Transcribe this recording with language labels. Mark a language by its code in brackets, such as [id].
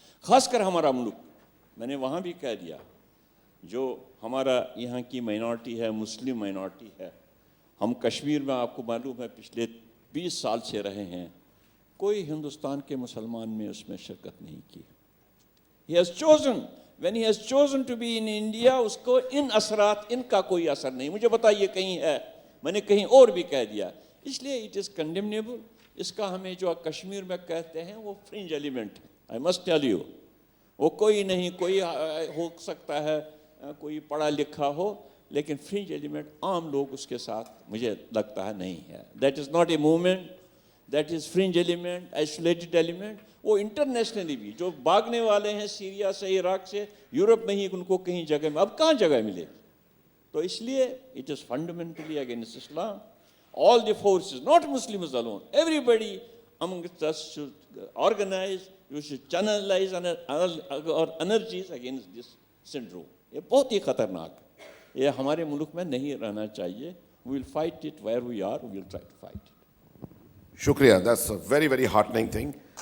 [ur] خاص کر ہمارا ملک, میں نے وہاں بھی کہہ دیا, جو ہمارا یہاں کی مائنارٹی ہے, مسلم مائنارٹی ہے, ہم کشمیر میں آپ کو معلوم ہے پچھلے 20 سال سے رہے ہیں, کوئی ہندوستان کے مسلمان میں اس میں شرکت نہیں کی. [en] He has chosen, when he has chosen to be in India, [ur] اس کو ان اثرات, ان کا کوئی اثر نہیں. مجھے بتائیے کہیں ہے؟ میں نے کہیں اور بھی کہہ دیا. اس لیے [en] it is condemnable. [ur] اس کا ہمیں جو کشمیر میں کہتے ہیں وہ فرنج ایلیمنٹ ہے. [en] I must tell you, [ur] وہ کوئی نہیں, کوئی ہو سکتا ہے کوئی پڑھا لکھا ہو, لیکن فرنج ایلیمنٹ عام لوگ اس کے ساتھ مجھے لگتا ہے نہیں ہے. [en] That is not a movement, that is fringe element, isolated element. [ur] وہ انٹرنیشنلی بھی جو بھاگنے والے ہیں سیریا سے, عراق سے, یورپ میں ہی ان کو کہیں جگہ میں, اب کہاں جگہ ملے گی؟ تو اس لیے [en] It is fundamentally against Islam. All the forces, not Muslims alone, everybody amongst us should organize, you should channelize our energies against this syndrome. [ur] یہ بہت ہی خطرناک ہے, یہ ہمارے ملک میں نہیں رہنا چاہیے. [en] We will fight it where we are, we will try to fight it. [ur] شکریہ. [en] That's a very, very heartening thing.